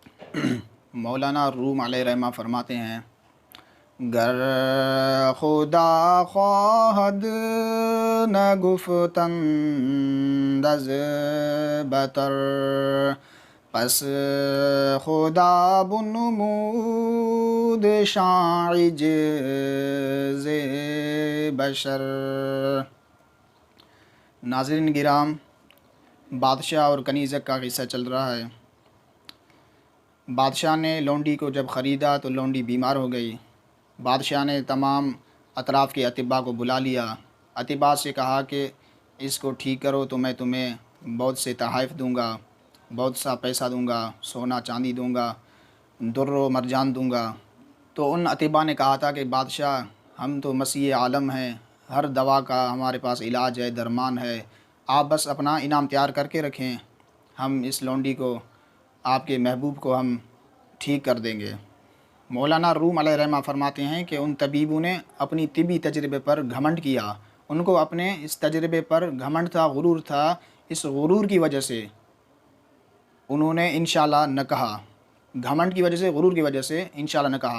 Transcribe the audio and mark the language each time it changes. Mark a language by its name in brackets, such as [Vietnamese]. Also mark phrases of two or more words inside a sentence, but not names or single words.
[Urdu] مولانا روم علیہ رحمہ فرماتے ہیں، [Persian] گر خدا خواہد نگفتند از بتر، پس خدا بنمود شاعج ز بشر۔ [Urdu] ناظرین گرام، بادشاہ اور کنیزک کا قصہ چل رہا ہے۔ بادشاہ نے لونڈی کو جب خریدا تو لونڈی بیمار ہو گئی۔ بادشاہ نے تمام اطراف کے اطباء کو بلا لیا، اطباء سے کہا کہ اس کو ٹھیک کرو تو میں تمہیں بہت سے تحائف دوں گا، بہت سا پیسہ دوں گا، سونا چاندی دوں گا، در و مرجان دوں گا۔ تو ان اطباء نے کہا تھا کہ بادشاہ، ہم تو مسیح عالم ہیں، ہر دوا کا ہمارے پاس علاج ہے، درمان ہے، آپ بس اپنا انعام تیار کر کے رکھیں، ہم اس لونڈی کو، آپ کے محبوب کو ہم ٹھیک کر دیں گے۔ مولانا روم علیہ رحمہ فرماتے ہیں کہ ان طبیبوں نے اپنی طبی تجربے پر گھمنڈ کیا، ان کو اپنے اس تجربے پر گھمنڈ تھا، غرور تھا، اس غرور کی وجہ سے انہوں نے انشاءاللہ نہ کہا، گھمنڈ کی وجہ سے، غرور کی وجہ سے انشاءاللہ نہ کہا۔